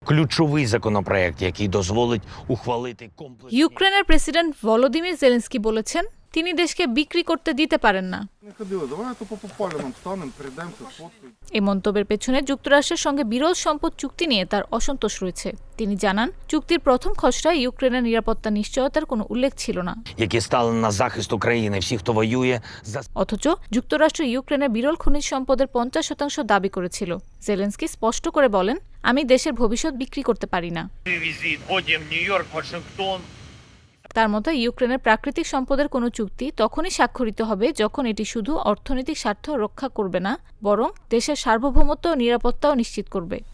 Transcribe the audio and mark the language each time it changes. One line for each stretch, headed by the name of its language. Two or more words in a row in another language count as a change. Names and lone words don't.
Ukrainian: Ключовий законопроект, який дозволить ухвалити комплекс.
Bangla: ইউক্রেনের প্রেসিডেন্ট ভলোদিমির জেলেনস্কি বলেছেন তিনি দেশকে বিক্রি করতে দিতে পারেন না।
Ukrainian: Не ходили, давай тупо по полям станемо, перейдемося, сфоткаємо.
Bangla: এই মন্তব্যের পেছনে যুক্তরাষ্ট্রের সঙ্গে বিরল সম্পদ চুক্তি নিয়ে তার অসন্তোষ রয়েছে। তিনি জানান চুক্তির প্রথম খসড়ায় ইউক্রেনের নিরাপত্তা নিশ্চয়তার কোনো উল্লেখ ছিল না,
Ukrainian: які стали на захист України, всіх, хто воює за
Bangla: অথচ যুক্তরাষ্ট্র ইউক্রেনের বিরল খনিজ সম্পদের 50% দাবি করেছিল। জেলেনস্কি স্পষ্ট করে বলেন, আমি দেশের ভবিষ্যৎ বিক্রি করতে পারি না।
Russian: Визит будем Нью-Йорк, Вашингтон.
Bangla: তার মতে ইউক্রেনের প্রাকৃতিক সম্পদের কোনো চুক্তি তখনই স্বাক্ষরিত হবে যখন এটি শুধু অর্থনৈতিক স্বার্থ রক্ষা করবে না, বরং দেশের সার্বভৌমত্ব ও নিরাপত্তাও নিশ্চিত করবে।